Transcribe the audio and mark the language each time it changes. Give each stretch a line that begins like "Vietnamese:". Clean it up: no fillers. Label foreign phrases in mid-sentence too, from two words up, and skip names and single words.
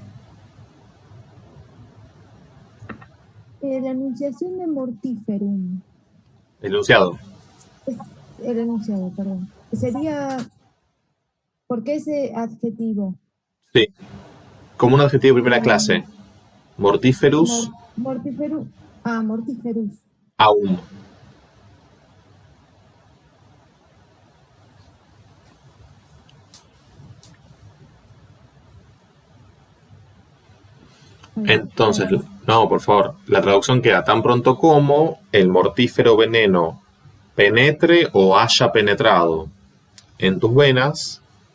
Spanish: la enunciación de mortiferum, El enunciado. el enunciado, perdón. Sería, ¿por qué ese adjetivo? Sí. Como un adjetivo de primera clase. Mortiferus Mortiferus. Ah, mortiferus. aum. Entonces, no, por favor, la traducción queda tan pronto como el mortífero veneno penetre o haya penetrado en tus venas.